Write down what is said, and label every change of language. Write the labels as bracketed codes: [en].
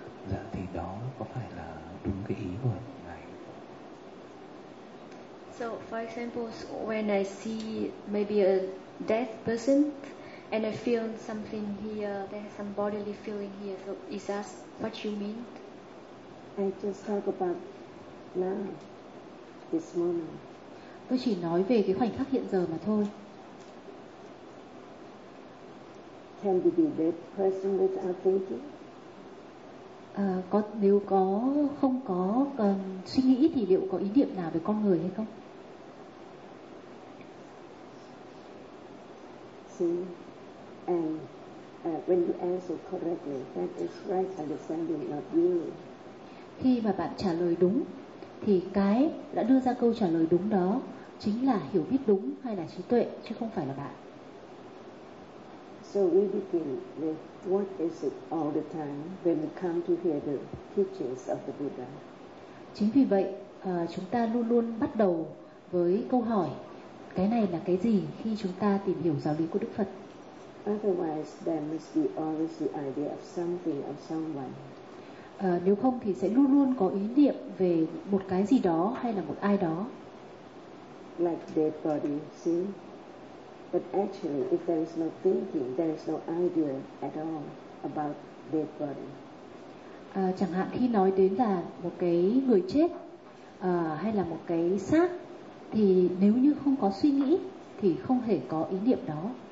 [vi] Dạ, thì đó có phải là đúng cái ý của ngài? [en] So for example, when I see maybe a dead person and I feel something here, there's some bodily feeling here, so is that what you mean? I just talk about now, this moment. [vi] Tôi chỉ nói về cái khoảnh khắc hiện giờ mà thôi. [en] Can we be dead person without thinking? [vi] Có, nếu có không có suy nghĩ thì liệu có ý niệm nào về con người hay không? [en] See, and when you answer correctly, that is right understanding of you. [vi] Khi mà bạn trả lời đúng, thì cái đã đưa ra câu trả lời đúng đó chính là hiểu biết đúng hay là trí tuệ, chứ không phải là bạn. [en] So we begin with what is it all the time when we come to hear the teachings of the Buddha. [vi] Chính vì vậy, chúng ta luôn luôn bắt đầu với câu hỏi cái này là cái gì khi chúng ta tìm hiểu giáo lý của Đức Phật. [en] Otherwise, there must be always the idea of something or someone. [vi] Nếu không thì sẽ luôn luôn có ý niệm về một cái gì đó hay là một ai đó. [en] Like dead body, see? But actually, if there is no thinking, there is no idea at all about dead body. [vi] Chẳng hạn khi nói đến là một cái người chết hay là một cái xác, thì nếu như không có suy nghĩ thì không hề có ý niệm đó.